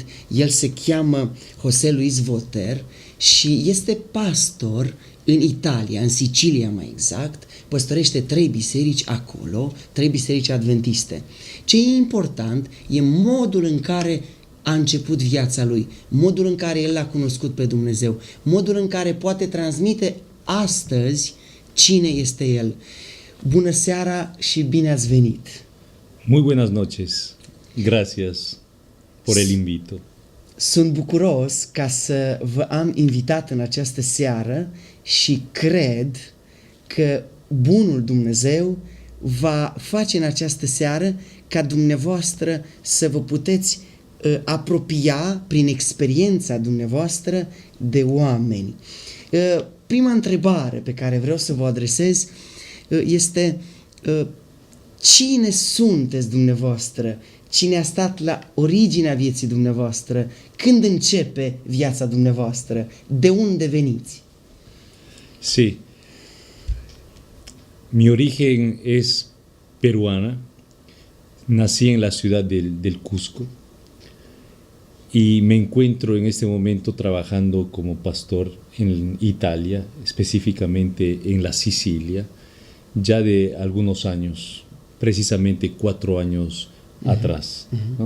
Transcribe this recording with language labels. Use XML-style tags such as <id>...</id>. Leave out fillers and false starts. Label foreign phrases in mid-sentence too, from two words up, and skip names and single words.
<ro>El se cheamă José Luis Voter și este pastor în Italia, în Sicilia mai exact, păstorește 3 biserici acolo, 3 biserici adventiste. Ce e important e modul în care a început viața lui, modul în care el l-a cunoscut pe Dumnezeu, modul în care poate transmite astăzi cine este el. Bună seara și bine ați venit!</ro> <es>Muy buenas noches. Gracias por el invito.</es> <ro>Sunt bucuros ca să vă am invitat în această seară și cred că bunul Dumnezeu va face în această seară ca dumneavoastră să vă puteți apropia prin experiența dumneavoastră de oameni. Prima întrebare pe care vreau să vă adresez este cine sunteți dumneavoastră? Cine a stat la originea vieții dumneavoastră? Când începe viața dumneavoastră? De unde veniți?</ro> <es>Sí. Mi origen es peruana. Nací en la ciudad del Cusco y me encuentro en este momento trabajando como pastor en Italia, específicamente en la Sicilia, ya de algunos años, precisamente 4 años atrás, ¿no?</es>